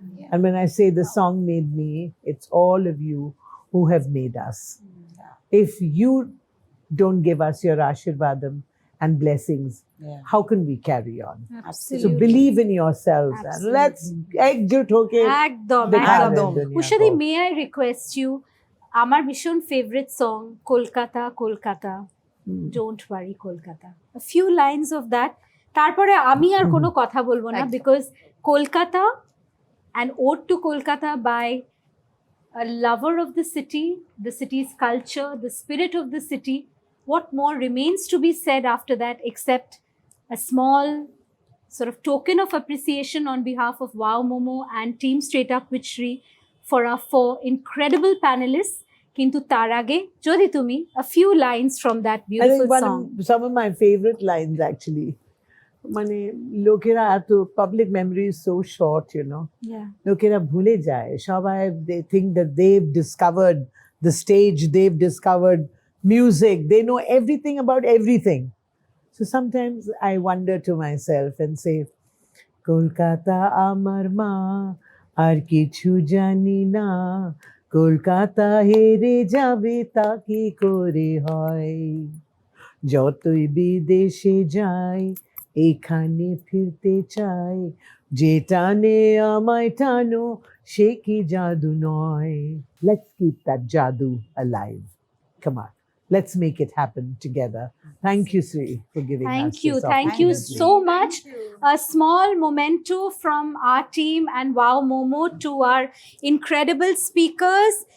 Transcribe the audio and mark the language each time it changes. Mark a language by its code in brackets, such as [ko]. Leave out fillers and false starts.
[en] And when I say the song made me, it's all of you who have made us. If you don't give us your ashirvadam and blessings, Yeah. how can we carry on? Absolutely. So believe in yourselves and Absolutely. [hi] let's ekjut hoke [bn] একদম [hi] दिखावे [bn] একদম। [hi] दुनिया [bn] উষাদি, [hi] को। [en] may I request you, [bn] আমার ভীষণ favourite song Kolkata Kolkata, don't worry Kolkata, [en] a few lines of that, [bn] তারপরে আমি আর কোনো কথা বলবো না, একদম। [en] Because Kolkata, an ode to Kolkata by a lover of the city's culture, the spirit of the city. What more remains to be said after that except a small sort of token of appreciation on behalf of Wow Momo and Team Straight Up with Shri for our 4 incredible panelists. [bn] Kintu tar age jodi tumi [en] a few lines from that I beautiful think song. some of my favorite lines actually. [bn] মানে লোকেরা এত [en] public memory is so short, Yeah. [bn] লোকেরা ভুলে যায় সবাই, [en] they think that they've discovered the stage, they've discovered music, they know everything about everything. So sometimes I wonder to myself and say, [bn] Kolkata amar ma আর কিছু জানি না, কলকাতা হেরে যাবে তা কি করে হয়, যতই বিদেশে যাই এখানে ফিরতে চাই, যে টানে আমায় টানো সে কি জাদু নয়. [en] Let's keep that jadoo alive. Come on, let's make it happen together. Thank you, Sri, for giving us Thank this you opportunity. so much. A small memento from our team and Wow Momo to our incredible speakers.